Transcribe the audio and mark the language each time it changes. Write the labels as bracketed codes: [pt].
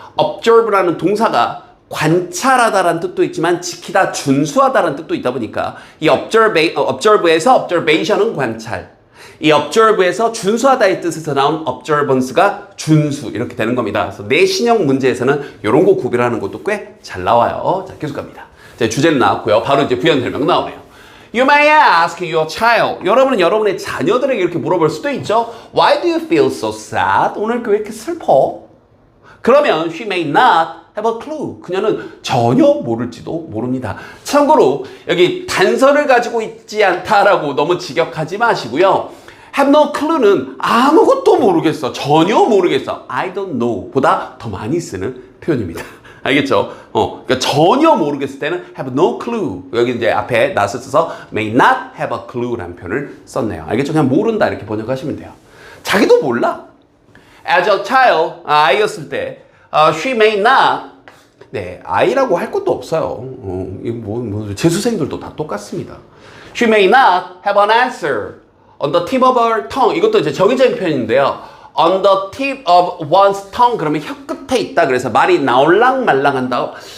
[ko] observe라는 동사가 관찰하다라는 뜻도 있지만 지키다, 준수하다라는 뜻도 있다 보니까 이 observe에서 observation은 관찰 이 observe에서 준수하다의 뜻에서 나온 observance가 준수 이렇게 되는 겁니다. 그래서 내신형 문제에서는 이런 거 구별하는 것도 꽤 잘 나와요. 자, 계속 갑니다. 자, 주제는 나왔고요. 바로 이제 부연 설명 나오네요. [en] You may ask your child. [ko] 여러분은 여러분의 자녀들에게 이렇게 물어볼 수도 있죠. [en] Why do you feel so sad? [ko] 오늘 왜 이렇게 슬퍼? 그러면 [en] she may not have a clue. [ko] 그녀는 전혀 모를지도 모릅니다. 참고로 여기 단서를 가지고 있지 않다라고 너무 직역하지 마시고요. have no clue는 아무것도 모르겠어. 전혀 모르겠어. [en] I don't know [ko] 보다 더 많이 쓰는 표현입니다. 알겠죠? 그러니까 전혀 모르겠을 때는 have no clue. 여기 이제 앞에 not을 써서 may not have a clue라는 표현을 썼네요. 알겠죠? 그냥 모른다 이렇게 번역하시면 돼요. 자기도 몰라. [en] As a child, [ko] 아이였을 때 [en] she may not [ko] 네, 아이라고 할 것도 없어요. 재수생들도 다 똑같습니다. [en] She may not have an answer on the tip of her tongue. [ko] 이것도 이제 정의적인 표현인데요. [en] On the tip of one's tongue [ko] 그러면 혀 끝에 있다. 그래서 말이 나올랑 말랑한다.